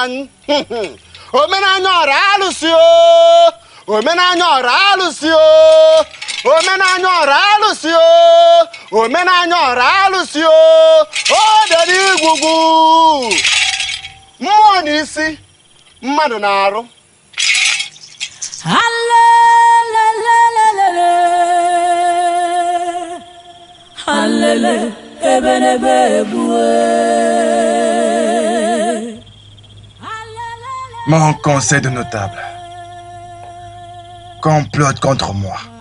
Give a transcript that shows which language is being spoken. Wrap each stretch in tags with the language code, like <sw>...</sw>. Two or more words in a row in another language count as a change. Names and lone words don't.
<ig>Omenanya ọra alụsị o. Omenanya ọra alụsị o. Omenanya ọra alụsị o. Omenanya ọra alụsị o. O dere igwugwu. Mmụọ n'isi mmadụ na-arụ. Hallelujah,</ig> <fr>Mon conseil de notable complote contre moi.</fr>